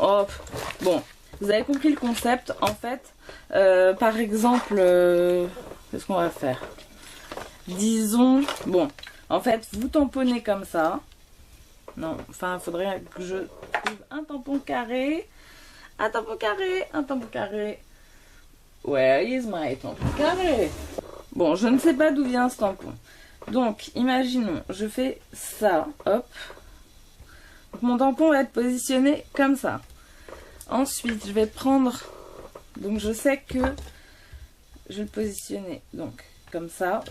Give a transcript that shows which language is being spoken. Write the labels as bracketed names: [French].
[French] Oh, bon, vous avez compris le concept. En fait, par exemple, qu'est-ce qu'on va faire? Disons, bon, en fait, vous tamponnez comme ça. Non, enfin, il faudrait que je trouve un tampon carré. Un tampon carré, un tampon carré. [English] Where is my [French] tampon carré? Bon, je ne sais pas d'où vient ce tampon. Donc, imaginons, je fais ça, hop. Donc, mon tampon va être positionné comme ça. Ensuite, je vais prendre... Donc, je sais que je vais le positionner donc comme ça.